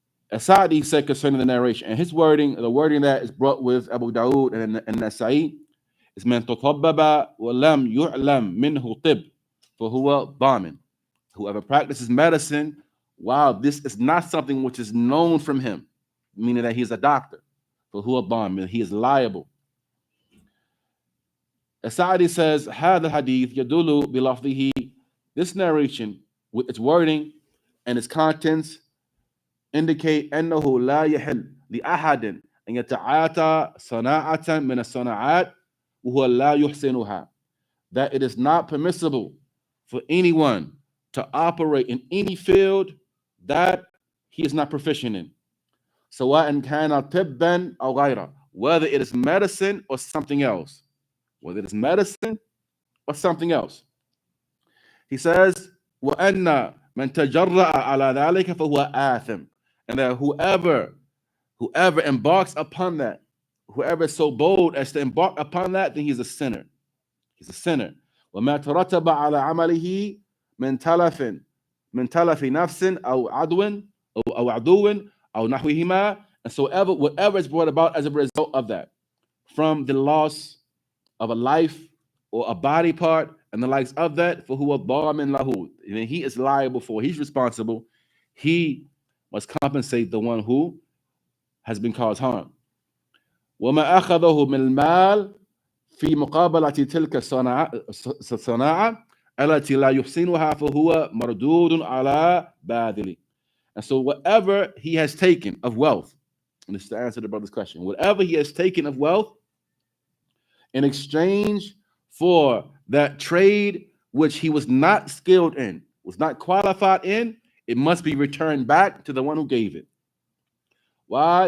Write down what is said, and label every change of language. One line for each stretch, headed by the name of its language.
English: As-Sa'di said concerning the narration, and his wording, the wording that is brought with Abu Dawood and Nasa'i, is
Arabic: من تطبب ولم يعلم منه طب فهو ضامن.
English: Whoever practices medicine, wow, this is not something which is known from him, meaning that he is a doctor.
Arabic: فهو ضامن,
English: he is liable.
Arabic: As-Sa'di says, هذا الحديث يدل بلفظه.
English: This narration, with its wording and its contents, indicate
Arabic: أنه لا يحل لأحد أن يتعاطى صناعة من الصناعات وهو لا يحسنها.
English: That it is not permissible for anyone to operate in any field that he is not proficient in.
Arabic: سواء كان طبا أو غيره,
English: whether it is medicine or something else. Whether it is medicine or something else. He says,
Arabic: وأن من تجرأ على ذلك فهو آثم.
English: And that whoever embarks upon that, whoever is so bold as to embark upon that, then he's a sinner. He's a sinner.
Arabic: وما ترتب على عمله من تلف نفس أو عدو أو عدو أو نحوهما.
English: And so whatever is brought about as a result of that, from the loss of a life or a body part and the likes of that, for who
Arabic: ضامن له,
English: and he is liable for, he's responsible. He must compensate the one who has been caused harm.
Arabic: وما أخذه من المال في مقابلة تلك الصناعة التي لا يحسنها فهو مردود على باذل.
English: And so whatever he has taken of wealth, and this is to answer the brother's question, whatever he has taken of wealth in exchange for that trade which he was not skilled in, was not qualified in, it must be returned back to the one who gave it. Why?